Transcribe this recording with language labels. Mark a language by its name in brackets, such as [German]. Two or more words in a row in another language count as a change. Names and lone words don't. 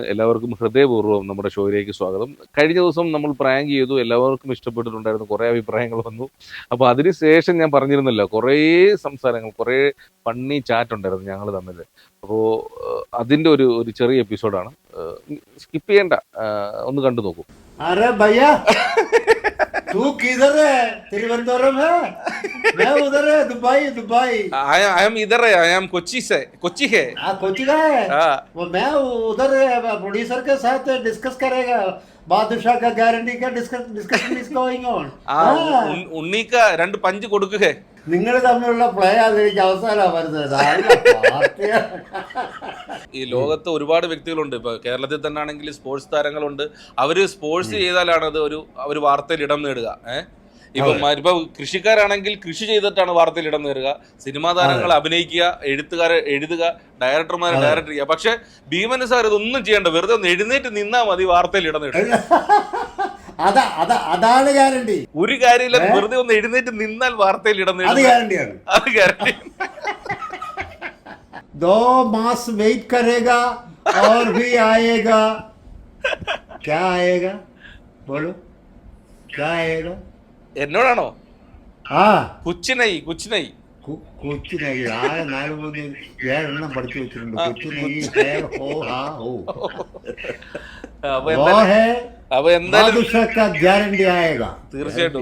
[Malayalam] എല്ലാവർക്കും ഹൃദയപൂർവ്വം നമ്മുടെ ഷോയിലേക്ക് സ്വാഗതം. കഴിഞ്ഞ ദിവസം നമ്മൾ പ്രാങ്ക് ചെയ്തു, എല്ലാവർക്കും ഇഷ്ടപ്പെട്ടിട്ടുണ്ടായിരുന്നു, കുറേ അഭിപ്രായങ്ങൾ വന്നു. അപ്പോൾ അതിനുശേഷം ഞാൻ പറഞ്ഞിരുന്നല്ലോ, കുറേ സംസാരങ്ങൾ, കുറേ ഫണ്ണി ചാറ്റ് ഉണ്ടായിരുന്നു ഞങ്ങൾ തമ്മിൽ. അപ്പോൾ അതിൻ്റെ ഒരു ചെറിയ എപ്പിസോഡാണ്, സ്കിപ്പ് ചെയ്യേണ്ട, ഒന്ന് കണ്ടു നോക്കൂ. [Hindi] अरे भैया तू किधर है? तिरुवनंतपुरम है, मैं उधर है दुबई. [English] I am [Hindi] इधर है, आई एम कोची से, कोची है. कोची का है? वो मैं उधर प्रोड्यूसर के साथ डिस्कस करेगा. बादशाह का गारंटी का [English] discussion is going on. [Hindi] उन्नी का 2 पंच കൊടുക്കുക. [Malayalam] നിങ്ങൾ തമ്മിലുള്ള പ്ലേ ആയിരിക്കും അവസാനം വരുന്നത്. ഈ ലോകത്ത് ഒരുപാട് വ്യക്തികളുണ്ട്. ഇപ്പൊ കേരളത്തിൽ തന്നെ ആണെങ്കിൽ സ്പോർട്സ് താരങ്ങളുണ്ട്. അവര് സ്പോർട്സ് ചെയ്താലാണ് അത് ഒരു വാർത്തയിൽ ഇടം നേടുക. ഇപ്പൊ കൃഷിക്കാരാണെങ്കിൽ കൃഷി ചെയ്തിട്ടാണ് വാർത്തയിൽ ഇടം നേടുക. സിനിമാ താരങ്ങൾ അഭിനയിക്കുക, എഴുതുക, ഡയറക്ടർമാരെ ഡയറക്ടർ ചെയ്യുക. പക്ഷെ ഭീമൻ സാർ ഇതൊന്നും ചെയ്യേണ്ട, വെറുതെ ഒന്ന് എഴുന്നേറ്റ് നിന്നാ മതി വാർത്തയിൽ ഇടം നേടുക. അതാണ് ഗ്യാരണ്ടി. ഒരു കാര്യമില്ല, വെറുതെ ഒന്ന് എഴുന്നേറ്റ് നിന്നാൽ വാർത്തയിൽ ഇടം നേടുക. അത് ഗ്യാരണ്ടി. [Hindi] 2 मास वेट करेगा और भी आएगा. क्या आएगा बोलो, क्या आएगा? [Malayalam] എന്നോടാണോ? കുച്ചിനൈ ആകെ 4-3 പഠിച്ചു വെച്ചിട്ടുണ്ട്. കുച്ചിനൈ അപ്പൊ എന്തായാലും [Hindi] गारंटी आएगा. [Malayalam] തീർച്ചയായിട്ടും.